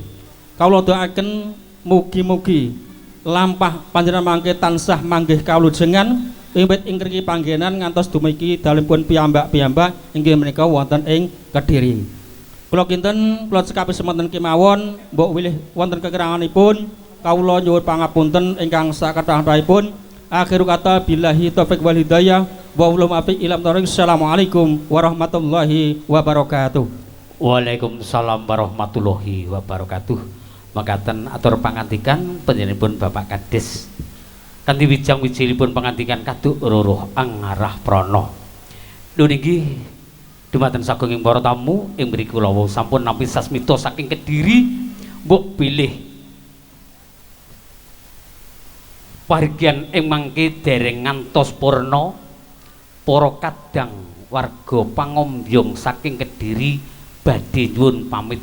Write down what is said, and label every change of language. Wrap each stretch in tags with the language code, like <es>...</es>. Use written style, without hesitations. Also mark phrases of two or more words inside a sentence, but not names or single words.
<jv>Kawula doaken mugi-mugi lampah panjenengan mangke tansah manggih kawlujengan wiwit ing ngriki panggenan ngantos dumugi dalemipun piyambak-piyambak inggih menika wonten ing Kediri. Kula kinten kula cekapi semanten kemawon mbok wilih wonten kekiranganipun kawula nyuwun pangapunten ingkang sakathah-kathahipun.</jv> <ar>آخر كلمة بالله التوفيق والهداية والله الموفق إلى أقوم الطريق. السلام عليكم ورحمة الله وبركاته. وعليكم السلام ورحمة الله وبركاته.</ar> <jv>Makaten atur pangantikan panjenenganipun Bapak Kades kanthi wijang wijilipun pangantikan kaduk ruruh angarah prana. Niki dumateng sagunging para tamu ing mriku kula sampun nampi sasmita saking Kediri mbok pilih parigyan ing mangke dereng ngantos purna para kadang warga pangombyong saking Kediri badhe nyuwun pamit.</jv>